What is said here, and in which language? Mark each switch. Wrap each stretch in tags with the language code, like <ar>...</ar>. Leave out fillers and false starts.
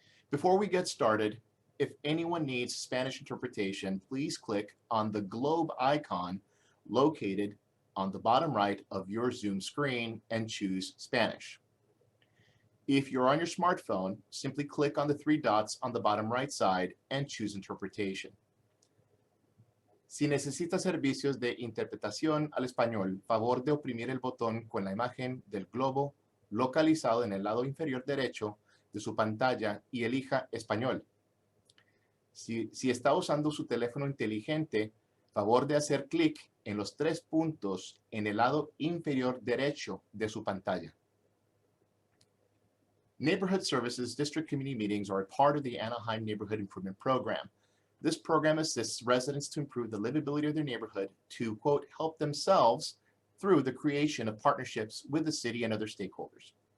<en>Before we get started, if anyone needs Spanish interpretation, please click on the globe icon located on the bottom right of your Zoom screen and choose Spanish. If you're on your smartphone, simply click on the three dots on the bottom right side and choose Interpretation.</en> <es>Si necesita servicios de interpretación al español, favor de oprimir el botón con la imagen del globo localizado en el lado inferior derecho de su pantalla y elija Español. Si está usando su teléfono inteligente, favor de hacer clic en los tres puntos en el lado inferior derecho de su pantalla.</es> <en>Neighborhood Services District Community Meetings are a part of the Anaheim Neighborhood Improvement Program. This program assists residents to improve the livability of their neighborhood to, quote, help themselves through the creation of partnerships with the city and other stakeholders.</en>